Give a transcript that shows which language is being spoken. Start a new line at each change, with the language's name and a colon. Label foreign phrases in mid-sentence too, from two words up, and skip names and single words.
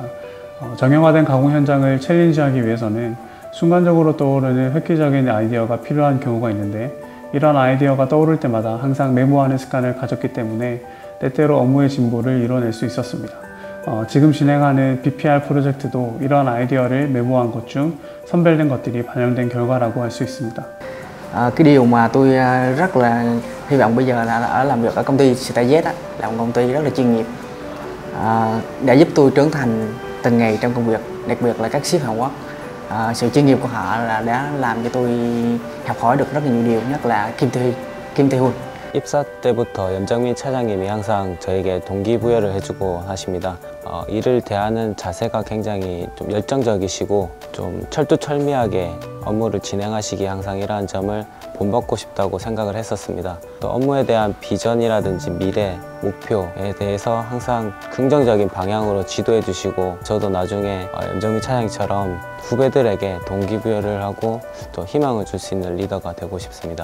Korean: 정형화된 가공 현장을 챌린지하기 위해서는 순간적으로 떠오르는 획기적인 아이디어가 필요한 경우가 있는데, 이러한 아이디어가 떠오를 때마다 항상 메모하는 습관을 가졌기 때문에 때때로 업무의 진보를 이뤄낼 수 있었습니다. 지금 진행하는 BPR 프로젝트도 이러한 아이디어를 메모한 것 중 선별된 것들이 반영된 결과라고 할 수 있습니다.
Vietnamese: Cái điều mà tôi rất là hy vọng bây giờ là làm việc ở công ty StarZ là một công ty rất là chuyên nghiệp, đã giúp tôi trưởng thành từng ngày trong công việc, đặc biệt là các sếp Hàn Quốc. Sự chuyên nghiệp của họ là đã làm cho tôi học hỏi được rất là nhiều điều, nhất là Kim Tae-hun.
Korean: 입사 때부터 연정민 차장님이 항상 저에게 동기부여를 해주고 하십니다. 일을 대하는 자세가 굉장히 좀 열정적이시고 좀 철두철미하게 업무를 진행하시기에 항상 이러한 점을 본받고 싶다고 생각을 했었습니다. 또 업무에 대한 비전이라든지 미래, 목표에 대해서 항상 긍정적인 방향으로 지도해 주시고, 저도 나중에 연정민 차장님처럼 후배들에게 동기부여를 하고 또 희망을 줄 수 있는 리더가 되고 싶습니다.